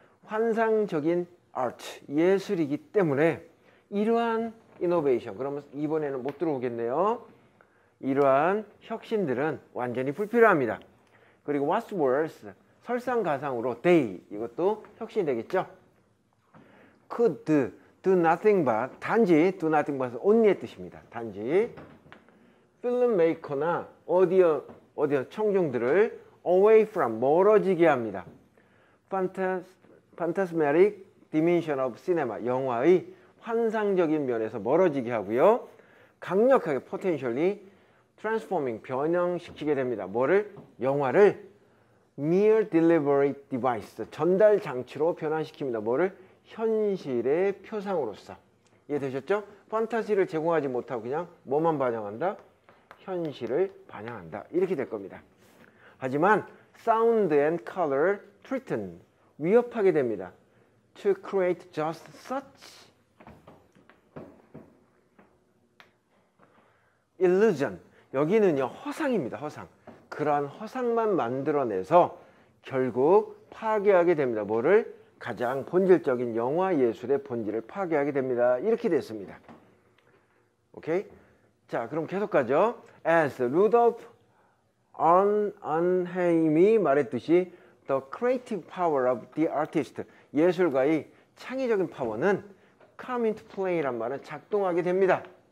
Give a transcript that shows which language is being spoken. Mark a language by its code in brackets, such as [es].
[ko] 환상적인 art, 예술이기 때문에 이러한 innovation, 그러면 이번에는 못 들어오겠네요. 이러한 혁신들은 완전히 불필요합니다. 그리고 [en] what's worse, [ko] 설상가상으로 [en] they, [ko] 이것도 혁신이 되겠죠. [en] could do nothing but, [ko] 단지 [en] do nothing but only의 뜻입니다. [ko] 단지 필름메이커나 오디오 청중들을 [en] away from, [ko] 멀어지게 합니다. [en] phantasmatic dimension of cinema, [ko] 영화의 환상적인 면에서 멀어지게 하고요. 강력하게 [en] potentially transforming, [ko] 변형시키게 됩니다. 뭐를? 영화를 [en] mere delivery device, [ko] 전달 장치로 변환시킵니다. 뭐를? 현실의 표상으로서. 이해되셨죠? 판타지를 제공하지 못하고 그냥 뭐만 반영한다? 현실을 반영한다. 이렇게 될 겁니다. 하지만 [en] sound and color threaten, [ko] 위협하게 됩니다. [en] To create just such illusion. [ko] 여기는요 허상입니다. 허상. 그러한 허상만 만들어내서 결국 파괴하게 됩니다. 뭐를? 가장 본질적인 영화 예술의 본질을 파괴하게 됩니다. 이렇게 됐습니다. 오케이? 자, 그럼 계속 가죠. As 루돌프 언하임이 말했듯이 [en] the creative power of the artist, [ko] 예술가의 창의적인 파워는 [en] come into play [ko] 란 말은 작동하게 됩니다.